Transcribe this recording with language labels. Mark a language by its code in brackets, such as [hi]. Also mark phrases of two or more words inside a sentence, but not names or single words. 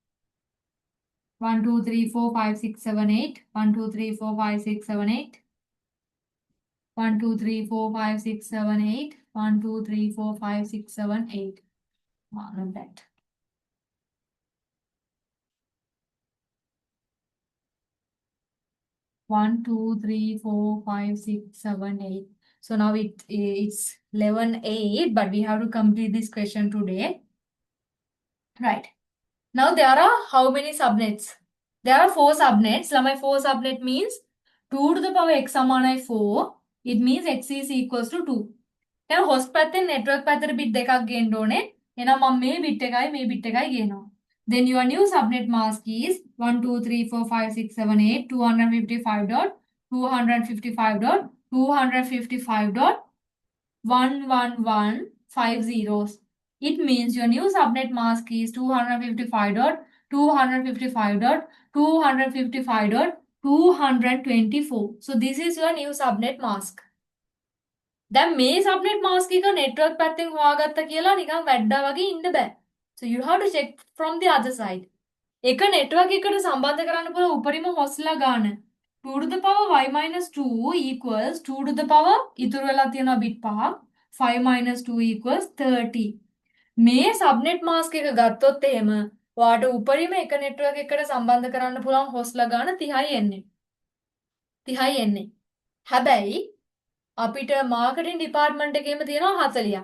[en] 1 2 3 4 5 6 7 8 1 2 3 4 5 6 7 8 1 2 3 4 5 6 7 8 1 2 3 4 5 6 7 8 not that 1 2 3 4 5 6 7 8 so now it's 11 8 but we have to complete this question today right. Now there are how many subnets? There are 4 subnets. ළමයි 4 subnet means 2 to the power x සමානයි 4. It means x is equals to 2. [si] එහෙනම් host පැත්තෙන් network පැත්තට bit දෙකක් ගේන්න ඕනේ. එහෙනම් මම මේ bit එකයි මේ bit එකයි ගේනවා. [en] Then your new subnet mask is 1 2 3 4 5 6 7 8 255 dot 255 dot 255 dot 111 5 zeros. It means your new subnet mask is 255.255.255.224. So this is your new subnet mask. [si] දැන් මේ [en] subnet mask [si] එක network පැත්තෙන් හොයාගත්ත කියලා නිකන් වැඩ්ඩා වගේ ඉන්න බෑ. [en] So you have to check from the other side. [si] එක network එකට සම්බන්ධ කරන්න පුළුවන් උපරිම හොස්ලා ගාන [en] 2 to the power y minus 2 equals 2 to the power [si] ඉතුරු වෙලා තියෙනවා bit 5ක් [en] 5 minus 2 equals 30. [si] මේ [en] subnet mask [si] එක ගත්තොත් එහෙම ඔයාට උපරිම එක network එකකට සම්බන්ධ කරන්න පුළුවන් හොස්ලා ගාන 30යි එන්නේ. 30යි එන්නේ. හැබැයි අපිට [en] marketing department [si] එකේම තියෙනවා 40ක්.